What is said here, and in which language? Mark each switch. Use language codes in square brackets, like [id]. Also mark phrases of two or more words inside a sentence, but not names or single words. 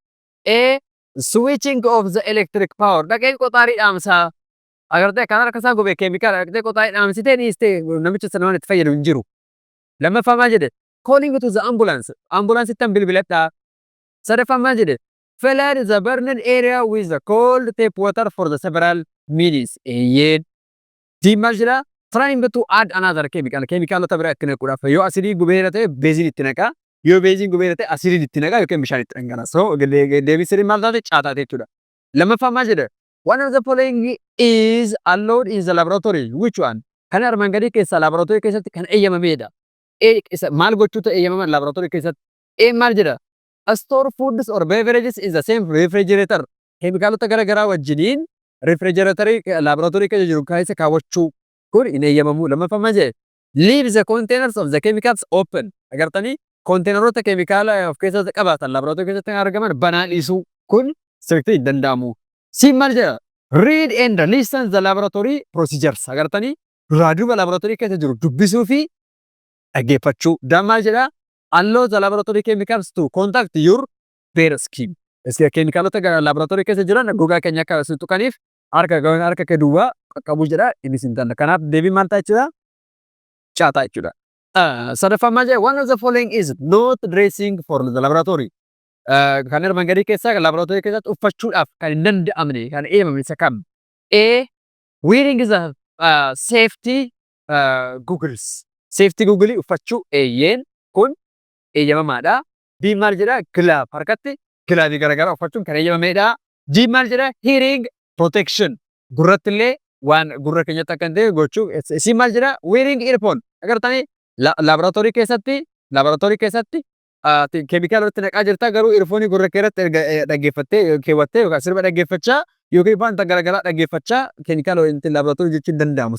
[en] A switching of the electric power. [om] Dhaqee qotaarii dhaamsaa. Agartee kan harka isaa gubee chemical dhaqee qotaarii dhaamsitee dhiistee namicha sana waan itti fayyadu hin jiru. Lammaffaa maal jedhe? [en] Calling to the ambulance. [om] Ambulance ittaan bilbiladhaa. Sadaffaa maal jedhe? [en] Flood the burned area with the cold tap water for the several minutes. [om] Eeyyeen. Maal jedha? [en] Trying to add another chemical. [om] Keemikaalota biraa itti naquudhaaf yoo asidii gubeera ta'e beeziin itti naqaa. Yoo beeziin gubeera ta'e asidiin itti naqaa yookiin bishaan itti dhangalaa. So deebisanii maal taate caataa jechuudha. Lammaffaa maal jedha? [en] One of the following is allowed in the laboratory. Which one? [om] Kan armaan gadii keessaa laaboraatoorii keessatti kan eeyyamameedha. Maal gochuutu eeyyamaman laaboraatoorii keessatti? Maal jedha? [en] Store foods or beverages in the same refrigerator. [om] Keemikaalota gara garaa wajjiniin refrigeratorii laaboraatoorii keessa jiru keessa kaawwachuu kun hin eeyyamamu. Lammaffaa maal jedhe? [en] Leave the containers of the chemicals open. [om] Agartanii konteenaroota keemikaala of keessatti qabaatan laaboraatoorii keessatti argaman banaa dhiisuu kun sirriitti hin danda'amu. Siin maal jedha? [en] Read and listen the laboratory procedures. [om] Agartanii raadiyoo laaboraatoorii keessa jiru dubbisuu fi dhaggeeffachuu. Maal jedha? [en] Allow the laboratory chemicals to contact your bare skin. [om] Keemikaalota laaboraatoorii keessa jiran gogaa keenya akka sun tuqaniif harka kee duwwaa qaqqabuu jedha innis hin taane. Kanaaf deebii maal ta'a jechuudha? Caataa jechuudha. Sadaffaa maal jedha? [en] One of the following is not dressing for the laboratory. [om] Kan armaan gadii keessaa laaboraatoorii keessatti uffachuudhaaf kan hin danda'amne kan eeyyamame isa kam? [en] A wearing the safety goggles. Safety goggles [om] uffachuu eeyyeen kun eeyyamamaadha. B maal jedha? Glove harkatti gilaavii garaagaraa uffachuun kan eeyyamameedha. G maal jedha? [en] Hearing protection. [om] Gurratti illee waan gurra keenyatti akka hin ta'e gochuu. C maal jedha? [en] Wearing earphone. [om] Agartanii laaboraatoorii keessatti keemikaalota naqaa jirta garuu earphone gurra keeratti dhaggeeffattee keewwattee yookaan sirba dhaggeeffachaa yookiin wanta garaagaraa dhaggeeffachaa keemikaalota laaboraatoorii jechuun danda'amu.